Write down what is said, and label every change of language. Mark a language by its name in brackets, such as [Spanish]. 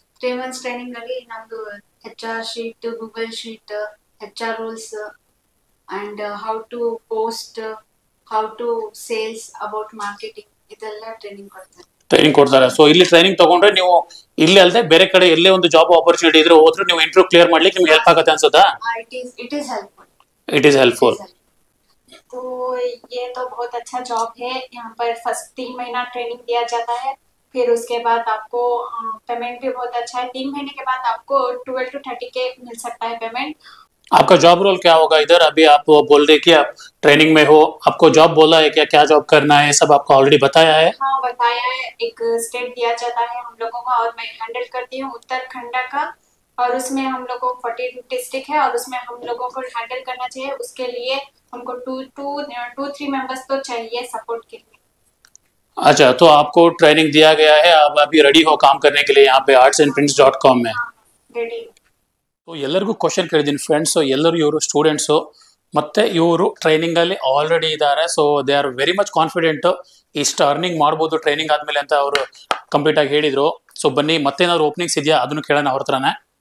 [Kannada] 3 months training ಅಲ್ಲಿ ನಮ್ದು HR sheet, Google sheet, [English] HR rules and how to post, how to sales, about marketing, [Kannada] ಇದೆಲ್ಲ training ಕೊಡ್ತಾರೆ. Training ಕೊಡ್ತಾರೆ. So ಇಲ್ಲಿ training ತಗೊಂಡ್ರೆ ನೀವು ಇಲ್ಲಿ ಅಲ್ಲದೆ ಬೇರೆ ಕಡೆ ಎಲ್ಲೇ ಒಂದು ಜಾಬ್ ಆಪರ್ಚುನಿಟಿ ಇದ್ರೆ ಹೋದ್ರೆ ನೀವು ಇಂಟರ್ವ್ಯೂ ಕ್ಲಿಯರ್ ಮಾಡ್ಲಿಕ್ಕೆ ನಿಮ್ಗೆ ಹೆಲ್ಪ್ ಆಗುತ್ತೆ ಅನ್ಸುತ್ತಾ? [English] It is helpful. It is helpful. [Hindi] तो ये तो बहुत अच्छा जॉब है. यहाँ पर फर्स्ट 3 महीना ट्रेनिंग दिया जाता है, फिर उसके बाद आपको पेमेंट भी बहुत अच्छा है. 3 महीने के बाद आपको 12 to 30K मिल सकता है पेमेंट. आपका जॉब रोल क्या होगा इधर? अभी आप बोल रहे कि आप ट्रेनिंग में हो, आपको जॉब बोला है क्या, क्या जॉब करना है, सब आपको ऑलरेडी बताया है? हाँ, बताया है. एक स्टेट दिया जाता है हम लोगों को और मैं हैंडल करती हूँ उत्तराखंड का, और उसमें हम लोगों को 14 डिस्ट्रिक्ट है और उसमें हम लोगों को हैंडल करना चाहिए. उसके लिए हमको 2-3 मेंबर्स तो चाहिए सपोर्ट के लिए. अच्छा, तो आपको ट्रेनिंग दिया गया है, आप अभी रेडी हो काम करने के लिए यहाँ पे artsandprints.com में? रेडी. [Kannada] ಸೊ ಎಲ್ಲರಿಗೂ ಕ್ವಶನ್ ಕೇಳಿದ್ದೀನಿ ಫ್ರೆಂಡ್ಸ್. ಎಲ್ಲರೂ ಇವರು ಸ್ಟೂಡೆಂಟ್ಸು ಮತ್ತೆ ಇವರು ಟ್ರೈನಿಂಗ್ ಅಲ್ಲಿ ಆಲ್ರೆಡಿ ಇದ್ದಾರೆ. [English] so they are very much confident, [Kannada] ಇಷ್ಟು ಅರ್ನಿಂಗ್ ಮಾಡ್ಬೋದು ಟ್ರೈನಿಂಗ್ ಆದ್ಮೇಲೆ ಅಂತ ಅವರು ಕಂಪ್ಲೀಟ್ ಆಗಿ ಹೇಳಿದ್ರು. ಸೊ ಬನ್ನಿ, ಮತ್ತೇನಾದ್ರು ಓಪನಿಂಗ್ಸ್ ಇದೆಯಾ ಅದನ್ನು ಕೇಳೋಣ ಅವ್ರ ಹತ್ರನೇ.